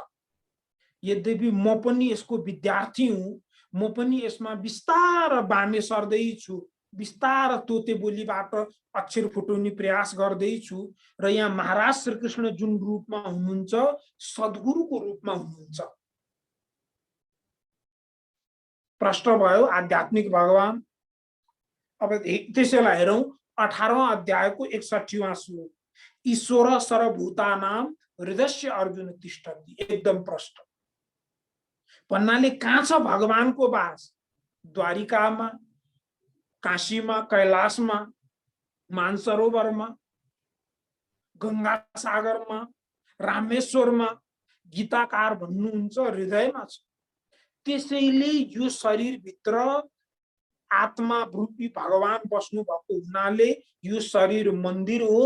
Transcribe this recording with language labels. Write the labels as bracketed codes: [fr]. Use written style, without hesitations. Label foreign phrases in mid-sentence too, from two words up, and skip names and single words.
[ne] यद्यपि म पनि यसको विद्यार्थी हुँ, म पनि यसमा बिस्तार बाने सर्दै छु, बिस्तार तोते बोलीबाट अक्षर फुटाउने प्रयास गर्दै छु र यहाँ महाराज श्रीकृष्ण जुन रूपमा हुनुहुन्छ सद्गुरुको रूपमा हुनुहुन्छ। प्रश्न भयो आध्यात्मिक भगवान। अब त्यसैलाई हेरौं 18वां अध्यायको 61वां श्लोक, [sa] ईश्वर सर्वभूतानां हृदयस्य अर्जुन तिष्ठति। [ne] एकदम प्रश्न भन्नाले कहाँ छ भगवानको वास? द्वारिकामा, काशीमा, कैलाशमा, मानसरोवरमा, गंगा सागरमा, रामेश्वरमा। गीताकार भन्नुहुन्छ हृदयमा छ। त्यसैले यो शरीरभित्र आत्मा रूपी भगवान बस्नु भएको हुनाले यो शरीर मन्दिर हो।